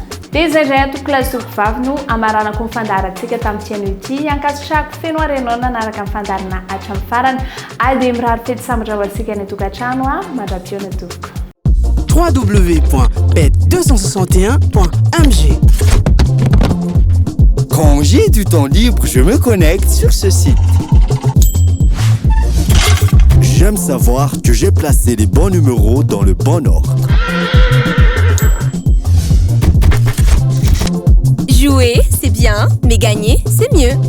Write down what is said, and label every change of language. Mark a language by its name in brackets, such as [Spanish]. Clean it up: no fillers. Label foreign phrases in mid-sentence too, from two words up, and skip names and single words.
[Malagasy] Dia izay indray atoko lasoko vavy no amaranako ny fandaharantsika tamin'ity ano ity ankasitrahako feno arenao nanaraka ny fandarana hatramin'ny farany ary dia mirary fety sambatra ho antsika ny tokantrano mandra-piona tompoko. www.bet261.mg. [French] Quand j'ai du temps libre, je me connecte sur ce site. J'aime savoir que j'ai placé les bons numéros dans le bon ordre. Jouer, c'est bien, mais gagner, c'est mieux.